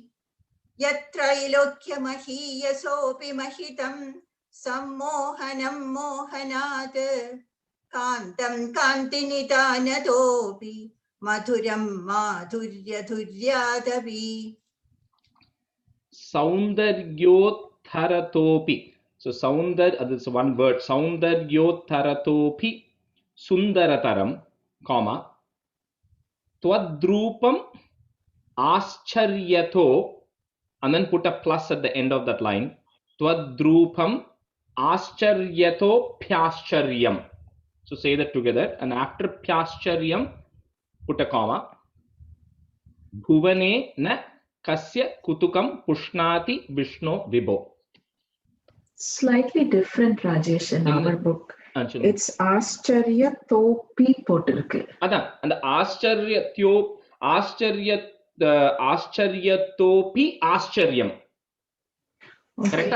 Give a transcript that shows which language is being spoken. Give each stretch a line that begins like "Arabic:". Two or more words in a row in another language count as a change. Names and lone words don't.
Sanskrit: यत्रैलोक्यमहीयसोऽपि महितं सम्मोहनं मोहनात् कान्तं कान्तिनिधानतोऽपि मधुरं माधुर्यधुर्यादपि. Saundaryottaratopi.
English: So this is one word.
Sanskrit: सौन्दर्योत्तरतोऽपि सुन्दरतरं, comma, त्वद्रूपम् आश्चर्यतो,
English: and then put a plus at the end of that line.
Sanskrit: त्वद्रूपम् आश्चर्यतो ऽप्याश्चर्यम्.
English: So say that together, and after pyaschariyam, put a comma.
Sanskrit: भुवने न कस्य कुतुकं पुष्णाति विष्णो विभो.
English: Slightly different, Rajesh, in our book. Actually.
Tamil: It's
Sanskrit: आश्चर्य तोऽपि
Tamil: potirukku.
English: Adhan, and the
Sanskrit: आश्चर्य तोऽपि आश्चर्यम्.
English: Correct?